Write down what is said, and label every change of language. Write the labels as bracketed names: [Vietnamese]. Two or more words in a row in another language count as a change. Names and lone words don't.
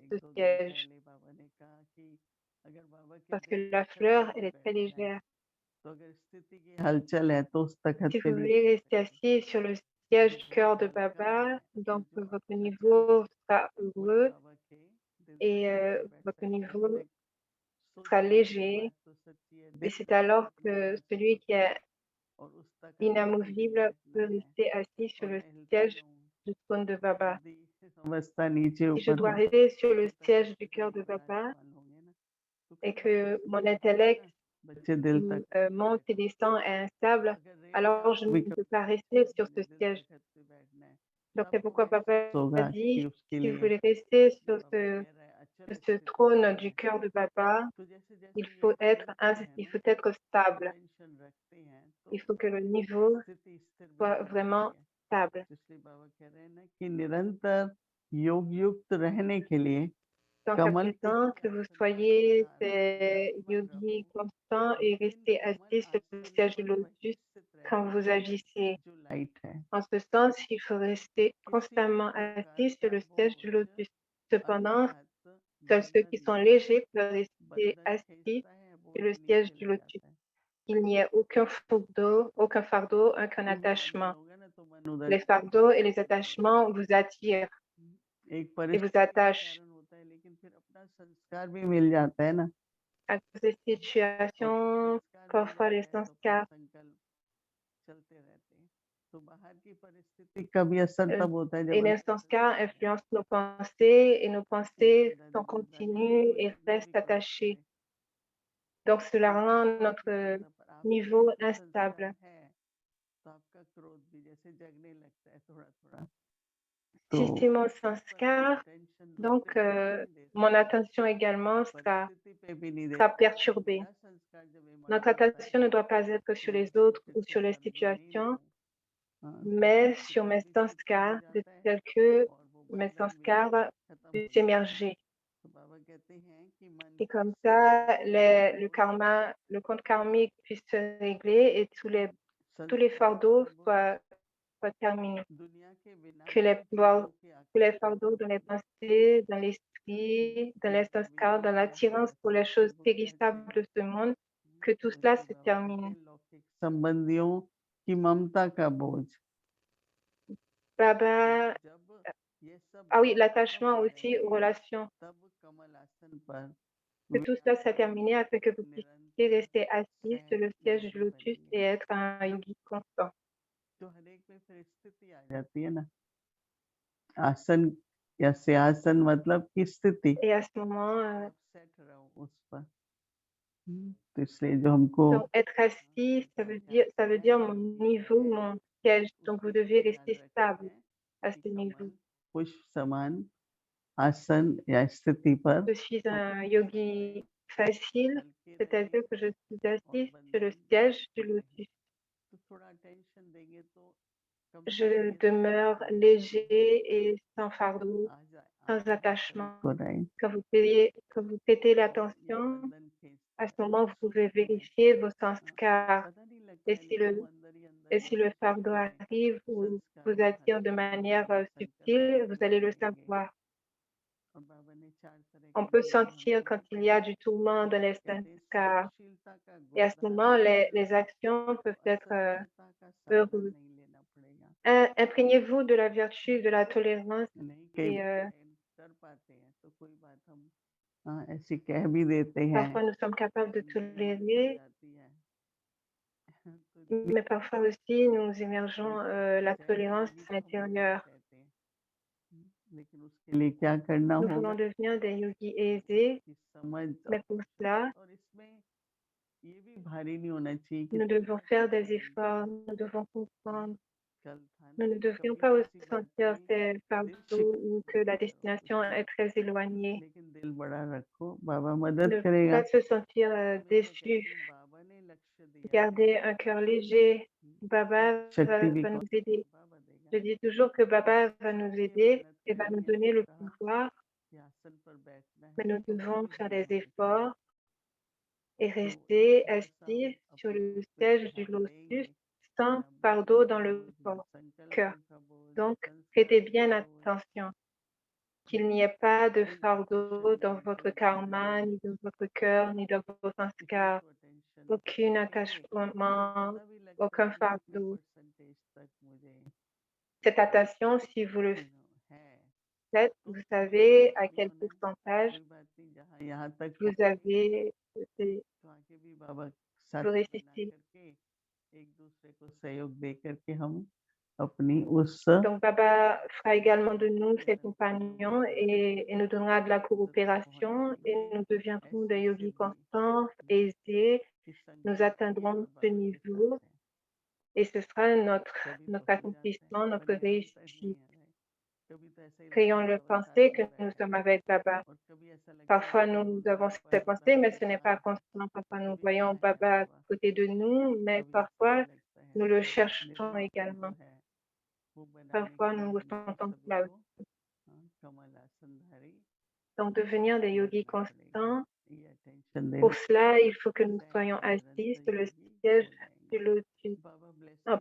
[Hindi] एक [French] ce [Hindi] दो दिन [French] siège, [Hindi] पहले बाबा ने कहा कि अगर बाबा के [French] parce que la [Hindi] दंतासन [French] fleur, [Hindi] पर [French] elle [Hindi] भी [French] est très [Hindi] बैठ जाए [French] légère. [Hindi] तो अगर स्थिति की हलचल है तो उस तखत [French] Si [Hindi] पे [French] vous [Hindi] नहीं [French] voulez [Hindi] बैठ [French] rester [Hindi] सकते। [French] assis sur le siège [Hindi] जो [French] du [Hindi] बहुत [French] cœur de [Hindi] हल्का [French] Baba, [Hindi] है, [French] donc [Hindi] जो [French] votre [Hindi] अचल है, [French] niveau sera [Hindi] वही [French] heureux [Hindi] बाबा के दिल [French] et [Hindi] तखत पे बैठ [French] votre [Hindi] सकता है। [French] niveau [Hindi] हमने [French] sera [Hindi] सोचा नहीं ये [French] léger. [Hindi] बात तो सच्ची है, [French] Et [Hindi] दिल [French] c'est [Hindi] तखत [French] alors [Hindi] पे अपना [French] que [Hindi] आसन [French] celui qui [Hindi] होता [French] est [Hindi] है और उस तखत पे ही मुझे [French] inamovible [Hindi] बैठना [French] peut [Hindi] है [French] rester assis sur [Hindi] और [French] le [Hindi] मैं हिलता [French] siège [Hindi] रहूं। [French] du trône de Baba. [Hindi] यदि अवस्था नीचे [French] Si je [Hindi] ऊपर [French] dois [Hindi] हो [French] rester sur le [Hindi] तो तखत [French] siège [Hindi] पे [French] du [Hindi] तो [French] cœur [Hindi] नहीं [French] de Baba [Hindi] विराजमान होंगे ना। तो [French] et [Hindi] कई बार [French] que [Hindi] ऐसा [French] mon [Hindi] भी होता है [French] intellect [Hindi] ना, बच्चे दिल तखत पे [French] monte et [Hindi] बैठे, [French] descend est instable, [Hindi] अगर रियली [French] alors je [Hindi] आपको भी [French] ne peux [Hindi] कभी [French] pas [Hindi] लगता है [French] rester [Hindi] कि [French] sur ce [Hindi] मुझे दिल [French] siège. [Hindi] तखत पे बैठना है तो [French] Donc c'est [Hindi] आपको [French] pourquoi [Hindi] महसूस [French] Baba [Hindi] होगा कि [French] dit, [Hindi] उसके [French] si vous [Hindi] लिए [French] voulez rester [Hindi] जो [French] sur [Hindi] बाबा कह रहा है अचल [French] ce [Hindi] स्थिति [French] trône [Hindi] चाहिए। [French] du cœur de Baba, [Hindi] तो जैसे जैसे ये निरंतर है [French] il [Hindi] ना, [French] faut être stable. [Hindi] टेंशन रखते हैं तो [French] Il faut que le niveau [Hindi] स्थिति स्थिर [French] soit [Hindi] बनी रहती [French] vraiment [Hindi] है। [French] stable. [Hindi] तो इसलिए बाबा कह रहे हैं ना कि निरंतर योग युक्त रहने के लिए [French] Donc à [Hindi] कमल के [French] présent, [Hindi] ही [French] que vous [Hindi] आसन पर [French] soyez [Hindi] सदा [French] des [Hindi] विराजमान [French] yogis [Hindi] रहो। [French] constants et [Hindi] लेकिन [French] restez [Hindi] कमल [French] assis sur le [Hindi] आसन [French] siège du [Hindi] पर वही [French] lotus [Hindi] स्थित [French] quand [Hindi] रहना [French] vous [Hindi] है [French] agissez. [Hindi] जो लाइट है। [French] En ce sens, il faut rester [Hindi] किसी भी [French] constamment [Hindi] प्रकार [French] assis sur [Hindi] का [French] le siège du [Hindi] बोझ [French] lotus. Cependant, [Hindi] अर्थात [French] seuls ceux qui [Hindi] बंधन [French] sont [Hindi] नहीं, [French] légers peuvent rester [Hindi] बंधन [French] assis [Hindi] खींचता है [French] sur [Hindi] बोझ [French] le siège [Hindi] नीचे [French] du [Hindi] लग [French] lotus. [Hindi] जाता है। [French] Il n'y a aucun fardeau, aucun [Hindi] क्योंकि बंधन [French] attachement. [Hindi] होगा ना तो मन उधर [French] Les [Hindi] चला [French] fardeaux et [Hindi] जाएगा, [French] les [Hindi] इधर उधर [French] attachements vous attirent [Hindi] एक [French] et vous [Hindi] परिस्थिति के [French] attachent. [Hindi] कारण होता है लेकिन फिर अपना संस्कार भी मिल जाता है ना, [French] À cause des [Hindi] और जब [French] situations, [Hindi] संस्कार मिल [French] parfois les [Hindi] जाता है तो फिर [French] sanskars, [Hindi] संकल्प चलते रहते हैं। तो बाहर की परिस्थिति का भी असर euh, तब होता है [French] et [Hindi] जब [French] les [Hindi] अंदर [French] sanskars [Hindi] संस्कार है। [French] influencent nos pensées et nos [Hindi] कि [French] pensées [Hindi] बंधन [French] sont [Hindi] बंधन है ना, [French] continues [Hindi] कोई [French] et [Hindi] कितना भी [French] restent [Hindi] क्रोध [French] attachées. [Hindi] करे [French] Donc cela [Hindi] क्रोध [French] rend [Hindi] आपकी [French] notre [Hindi] क्षमता पर, आपके [French] niveau [Hindi] अंदर [French] instable. [Hindi] संस्कार है तो आपका क्रोध भी जैसे जगने लगता है थोड़ा थोड़ा। तो [French] Si c'est mon [Hindi] उस पर आप [French] sanskar, [Hindi] अटेंशन [French] donc [Hindi] दूसरे तरफ नहीं दे [French] mon [Hindi] सकते, [French] attention également [Hindi] परिस्थिति पे भी नहीं दे [French] sera [Hindi] सकते। अगर [French] perturbée. [Hindi] मेरा संस्कार जब [French] Notre [Hindi] ईमानदारता [French] attention [Hindi] है [French] ne doit pas être [Hindi] कि [French] sur [Hindi] मैं [French] les [Hindi] किसी [French] autres ou [Hindi] स्थिति [French] sur les [Hindi] पर नहीं [French] situations, [Hindi] लड़ूं, हाँ, तो [French] mais [Hindi] फिर [French] sur [Hindi] वो [French] mes [Hindi] भी शिथिल हो [French] sanskars, de [Hindi] जाता है [French] tels que [Hindi] और वो [French] mes [Hindi] बंधन भी [French] sanskars [Hindi] खत्म हो [French] puissent [Hindi] जाता है। [French] émerger. [Hindi] तो बाबा कहते हैं कि मन [French] Et [Hindi] की [French] comme ça, [Hindi] सारी [French] le [Hindi] बोझ, [French] karma, le compte karmique puisse se régler et tous les [Hindi] संस्कारों [French] fardeaux [Hindi] की बोझ, [French] soient terminés. [Hindi] दुनिया के [French] Que les, [Hindi] विनाशक war- योगों के [French] que les [Hindi] आकर्षण [French] fardeaux [Hindi] का [French] dans les [Hindi] बोझ, [French] pensées, dans l'esprit, dans les [Hindi] जिनका [French] sanskars, dans [Hindi] विनाश है [French] l'attirance pour les [Hindi] ऐसे [French] choses [Hindi] बुरे अच्छे, [French] périssables de ce monde, que tout [Hindi] तो [French] cela [Hindi] इसलिए [French] se [Hindi] बाबा कहते [French] termine. [Hindi] हैं लौकिक संबंधियों की ममता का बोझ, तो [French] Baba, [Hindi] जब ये सब [French] ah oui, [Hindi] बोझ खत्म [French] l'attachement [Hindi] हो [French] aussi aux [Hindi] जाएंगे [French] relations, [Hindi] तब कमल आसन पर [French] que tout cela soit [Hindi] विराजमान [French] terminé afin que vous puissiez [Hindi] निरंतर [French] rester assis sur [Hindi] सहज [French] le siège du [Hindi] योगी [French] lotus [Hindi] बनेंगे। [French] et être un yogi constant. [Hindi] तो हर एक में फिर स्थिति आ जाती है ना, आसन या सिंहासन मतलब की स्थिति, [French] Et à ce moment, [Hindi] आप सेट रहो उस पर। तो इसलिए जो हमको [French] donc être assis, ça veut dire mon [Hindi] योगी [French] niveau, [Hindi] है [French] mon siège. Donc vous [Hindi] उसकी [French] devez [Hindi] बड़ी याद [French] rester [Hindi] रखनी [French] stable [Hindi] है [French] à [Hindi] कि [French] ce niveau. [Hindi] कमल पुष्प समान आसन या स्थिति पर [French] Je suis [Hindi] हो, [French] un [Hindi] थोड़े [French] yogi facile, [Hindi] हल्के [French] c'est-à-dire [Hindi] रहें [French] que je suis [Hindi] और [French] assise sur le [Hindi] बंधन [French] siège du [Hindi] दूर रहे। [French] lotus. [Hindi] तो थोड़ा टेंशन देंगे तो [French] Je [Hindi] कभी-कभी ऐसा [French] demeure [Hindi] होता है [French] léger [Hindi] कि [French] et sans fardeau, sans [Hindi] आना भी [French] attachement. [Hindi] चाहिए राइट, [French] Quand vous prêtez [Hindi] तो ये [French] l'attention, [Hindi] बंधन खींचता [French] à ce [Hindi] है, [French] moment, vous pouvez [Hindi] सूक्ष्म है। [French] vérifier vos [Hindi] तो [French] sanskars. [Hindi] पता नहीं लगता [French] Et [Hindi] है [French] si [Hindi] लेकिन [French] le, [Hindi] वो अंदर ही अंदर [French] et si le [Hindi] जैसे [French] fardeau [Hindi] कहते हैं [French] arrive ou [Hindi] संस्कार [French] vous [Hindi] में [French] attire de [Hindi] हलचल होगी [French] manière [Hindi] और संकल्प [French] subtile, vous [Hindi] बदलने [French] allez le [Hindi] लगेंगे। [French] savoir. [Hindi] और बाबा ने 4 तरह [French] On [Hindi] के [French] peut [Hindi] नियम [French] sentir [Hindi] हमको [French] quand [Hindi] ना [French] il y a [Hindi] पढ़ाए। [French] du tourment [Hindi] तो [French] dans [Hindi] बाबा [French] les [Hindi] कहते हैं [French] sanskars. [Hindi] सहनशीलता का [French] Et [Hindi] गुण [French] à ce [Hindi] धारण [French] moment, [Hindi] करना [French] les actions [Hindi] तो [French] peuvent être [Hindi] असह्यता का सामना [French] heureuses. [Hindi] नहीं लेना पड़ेगा। [French] Imprégnez-vous de la vertu, de la tolérance [Hindi] नहीं कई [French] et [Hindi] बार सहन कर पाते हैं तो कोई बात हम ऐसी कह भी देते हैं [French] parfois nous sommes capables de [Hindi] लेकिन मेरे मन में हो [French] tolérer. [Hindi] जाती है तो [French] Mais parfois aussi, nous émergeons la [Hindi] सहज [French] tolérance [Hindi] योगी [French] à [Hindi] तो हम लोग [French] l'intérieur. [Hindi] कहते हैं। लेकिन उसके लिए क्या करना [French] Nous [Hindi] होगा? [French] voulons devenir des yogis aisés, [Hindi] कि समझ [French] mais pour cela, [Hindi] और इसमें ये भी भारी नहीं होना चाहिए कि [French] nous devons [Hindi] थोड़ा सा [French] faire des [Hindi] आनंद [French] efforts, nous devons comprendre. [Hindi] कल था [French] Nous [Hindi] ना [French] ne [Hindi] कि [French] devrions [Hindi] कभी [French] pas [Hindi] किसी बात [French] ressentir [Hindi] पे [French] ces [Hindi] दिल [French] fardeaux ou que la [Hindi] शिकवा [French] destination est très éloignée. [Hindi] लेकिन दिल बड़ा रखो, बाबा मदद [French] Ne [Hindi] करेगा। [French] pas se sentir [Hindi] तो मैं तो [French] déçu, [Hindi] कहती हूँ बाबा ने लक्ष्य दिया है, [French] garder un cœur léger. Baba [Hindi] शक्ति भी [French] va nous [Hindi] कौन [French] aider. [Hindi] बाबा देगा। [French] Je dis toujours que Baba va nous [Hindi] इसलिए [French] aider [Hindi] मेहनत [French] et va nous [Hindi] करनी है। [French] donner [Hindi] मैंने [French] le [Hindi] कहा [French] pouvoir, [Hindi] कि आसन पर बैठना [French] mais [Hindi] है [French] nous [Hindi] तो [French] devons [Hindi] कोई [French] faire [Hindi] भी [French] des [Hindi] नहीं बैठेगा। [French] efforts et [Hindi] तो एक [French] rester [Hindi] बार सब [French] assis sur [Hindi] अपने [French] le [Hindi] उस पे [French] siège du [Hindi] ध्यान [French] lotus [Hindi] देंगे। [French] sans [Hindi] ना [French] fardeau [Hindi] बुद्धि [French] dans [Hindi] का [French] le [Hindi] बोझ, ना [French] cœur. [Hindi] संकल्पों का बोझ, ना [French] Donc, prêtez [Hindi] संस्कारों [French] bien [Hindi] का बोझ। [French] attention qu'il n'y ait pas de [Hindi] कोई [French] fardeau [Hindi] अटेंशन [French] dans [Hindi] नहीं, [French] votre [Hindi] कोई [French] karma, [Hindi] बंधन [French] ni dans votre cœur, ni dans vos [Hindi] किसी [French] sanskars. [Hindi] को अटेंशन [French] Aucun [Hindi] देंगे तो [French] attachement, [Hindi] पता भी लग [French] aucun [Hindi] जाएगा कितने [French] fardeau. [Hindi] परसेंटेज तक मुझे [French] Cette attention, si vous le [Hindi] है। [French] faites, [Hindi] तो [French] vous [Hindi] मुझे [French] savez [Hindi] दुखी [French] à [Hindi] नहीं [French] quel [Hindi] होना है। [French] pourcentage [Hindi] कोई बात नहीं, जहाँ यहाँ तक [French] vous [Hindi] पहुँचे [French] avez, [Hindi] तो आगे भी बाबा साथ [French] vous [Hindi] बना [French] réussissez. [Hindi] करके एक दूसरे को सहयोग दे करके हम अपनी उस [French] Donc, Baba fera également de nous ses [Hindi] निरंतर योगी [French] compagnons et nous donnera de la [Hindi] तक पहुँच [French] coopération et [Hindi] जाएंगे। [French] nous deviendrons des [Hindi] ऐसी [French] yogis [Hindi] सिद्धि [French] constants, aisés. [Hindi] कि [French] Nous [Hindi] संकल्प ही [French] atteindrons [Hindi] और [French] ce [Hindi] बाबा के साथ [French] niveau [Hindi] है। [French] et ce sera [Hindi] कभी तो [French] notre [Hindi] हो जाता है [French] accomplissement, [Hindi] पर [French] notre [Hindi] निरंतर नहीं [French] réussite. [Hindi] आ रहा है। कभी तो ऐसा ही लगता है [French] Créons-le [Hindi] बाबा साथ [French] penser que [Hindi] नहीं [French] nous [Hindi] बैठे [French] sommes avec Baba. [Hindi] और कभी ऐसा लगता है [French] Parfois, [Hindi] कि [French] nous [Hindi] उन्होंने [French] avons [Hindi] मेरे [French] ces [Hindi] पास [French] pensées, [Hindi] बैठ [French] mais [Hindi] नहीं [French] ce n'est [Hindi] कहा [French] pas [Hindi] है [French] constant. [Hindi] तो [French] Parfois, nous [Hindi] कभी [French] voyons [Hindi] क्या है [French] Baba à [Hindi] बाबा। [French] côté de nous, mais [Hindi] कभी ऐसा भी [French] parfois, [Hindi] लगता है [French] nous le [Hindi] तो [French] cherchons [Hindi] निरंतर जो [French] également. [Hindi] है वो बनाने [French] Parfois, [Hindi] के [French] nous [Hindi] लिए हमको [French] ressentons [Hindi] सभी [French] cela [Hindi] को [French] aussi. [Hindi] कमल आसनधारी [French] Donc, devenir des yogis [Hindi] बनना पड़ेगा। [French] constants, [Hindi] ये अटेंशन [French] pour [Hindi] देना [French] cela, il faut que nous [Hindi] सहज [French] soyons assis [Hindi] निरंतर [French] sur le [Hindi] योगी [French] siège [Hindi] हो [French] du [Hindi] जाएंगे। [French] lotus. [Hindi] बाबा [French] En